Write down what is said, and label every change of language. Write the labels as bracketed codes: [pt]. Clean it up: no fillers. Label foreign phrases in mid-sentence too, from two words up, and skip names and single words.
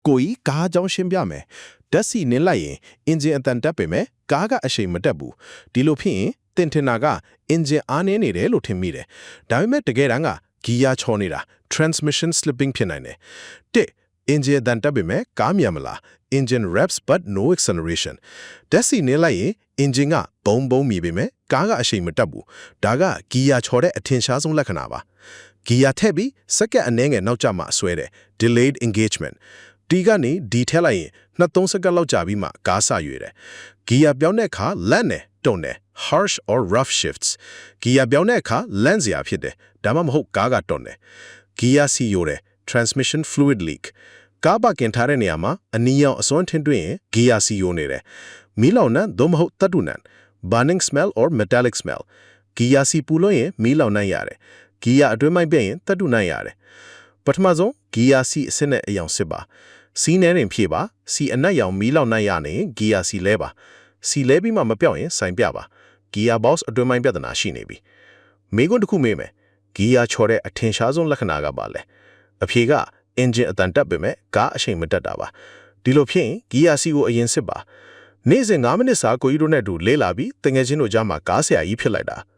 [my] ကိုကြီးကားကြောင်းရှင်းပြမယ်ဓာတ်စီနင်းလိုက်ရင်အင်ဂျင်အတန်တက်ပေမဲ့ကားကအရှိန်မတက်ဘူးဒီလိုဖြစ်ရင်တင်ထင်တာကအင်ဂျင်အားနည်းနေတယ်လို့ထင်မိတယ်ဒါပေမဲ့တကယ်တမ်းကဂီယာချောနေတာ [en] transmission slipping [my] ဖြစ်နိုင်တယ်တစ်အင်ဂျင်အတန်တက်ပေမဲ့ကားမြန်မလား [en] engine revs but no acceleration [my] ဓာတ်စီနင်းလိုက် ရင်အင်ဂျင်ကဘုံဘုံမြည်ပေမဲ့ကားကအရှိန်မတက်ဘူးဒါကဂီယာချောတဲ့အထင်ရှားဆုံးလက္ခဏာပါဂီယာထည့်ပြီးစက္ကန့်အနည်းငယ်နောက်ကျမှဆွဲတယ် [en] delayed engagement [my] ဒီကနေဒီထက်လိုက်ရင်2-3စက္ကန့်လောက်ကြာပြီးမှကားဆရွေတယ်ဂီယာပြောင်းတဲ့ အခါလန့်တယ်တုံတယ် [en] harsh or rough shifts [my] ဂီယာပြောင်းတဲ့အခါလန့်စရာဖြစ်တယ်ဒါမှမဟုတ်ကားကတုံတယ်ဂီယာစီယိုတယ် [en] transmission fluid leak [my] ကားပါကင်ထားတဲ့နေရာမှာ အနီရောင်အစွမ်းထင်းတွင်းရင်ဂီယာစီယိုနေတယ်မီးလောင်နှံသို့မဟုတ်တတ်တူနှံ [en] burning smell or metallic smell [my] ဂီယာစီပူလို့ရင်မီး လောင်နှံရတယ်ဂီယာအတွင်းမိုက်ပြရင်တတ်တူနှံရတယ်ပထမဆုံးဂီယာစီအစစ်နဲ့အယောင်စစ်ပါစီးနေရင်ဖြေပါစီအနက်ရောင်မီးလောင်နှံရနေဂီယာစီလဲပါစီလဲပြီးမှမပြောင်းရင်စိုင်ပြပါဂီယာဘော့စ်အတွင်းမိုက်ပြဿနာရှိနေပြီမိကွန်းတစ်ခုမေးမယ်ဂီယာချော်တဲ့အထင်ရှားဆုံးလက္ခဏာကပါလဲအဖြေကအင်ဂျင်အတန်တက်ပေမဲ့ကားအရှိန်မတက်တာပါဒီလိုဖြစ်ရင်ဂီယာစီကိုအရင်စစ်ပါနေ့စဉ်9မိနစ်စာကိုကြီးတို့နဲ့တူလေးလာပြီးတငယ်ချင်းတို့ကြားမှာကားဆရာကြီးဖြစ်လိုက်တာ